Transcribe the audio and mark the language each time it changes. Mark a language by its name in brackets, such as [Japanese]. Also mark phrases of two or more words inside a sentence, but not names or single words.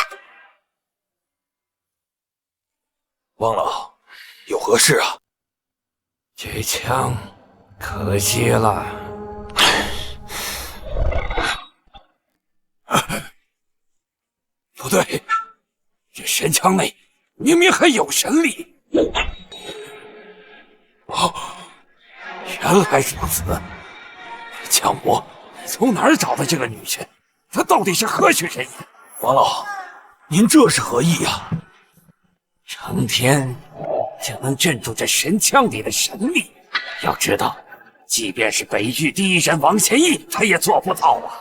[Chinese] 王老，有何事啊？這槍可惜了。不對，這神槍內明明還有神力。哦，原來如此。江武，從哪兒找的這個女婿？她到底是何許人也？王老，您這是何意呀？成天竟能鎮住這神槍裡的神力，要知道，即便是北域第一人王賢義，他也做不到啊！